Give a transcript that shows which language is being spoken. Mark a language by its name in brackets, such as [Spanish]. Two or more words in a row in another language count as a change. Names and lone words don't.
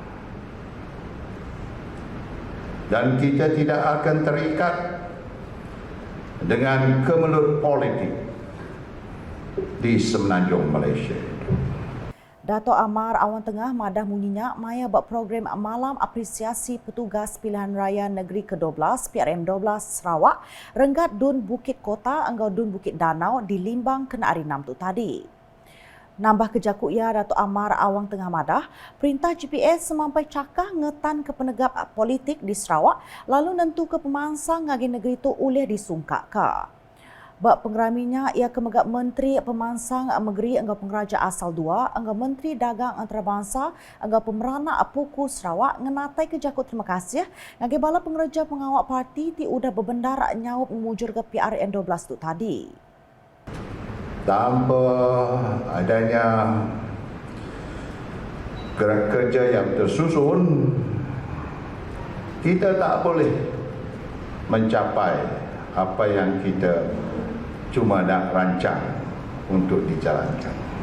[Malay] Dan kita tidak akan terikat dengan kemelut politik di Semenanjung Malaysia. [Iban] Datuk Amar Awang Tengah madah munyinya maya buat program Malam Apresiasi Petugas Pilihan Raya Negeri ke-12 PRM12 Sarawak Renggat Dun Bukit Kota Enggau Dun Bukit Danau di Limbang kena hari 6 tu tadi. Nambah kejakut ia Datuk Amar Awang Tengah madah, perintah GPS semampai cakah ngetan ke penegak politik di Sarawak lalu nentu ke pemansang ngagi negeri tu oleh disungkak ke. Bak pengeraminya ia kemegak Menteri Pemansang Negeri Enggau Pengeraja Asal 2, Enggau Menteri Dagang Antarabangsa, Enggau Pemeranak Puku Sarawak ngenatai kejakut terima kasih ngagi bala pengereja pengawak parti ti udah berbendar nyawab memujur ke PRN12 tu tadi. [Malay] Tanpa adanya gerak kerja yang tersusun, kita tak boleh mencapai apa yang kita cuma nak rancang untuk dijalankan.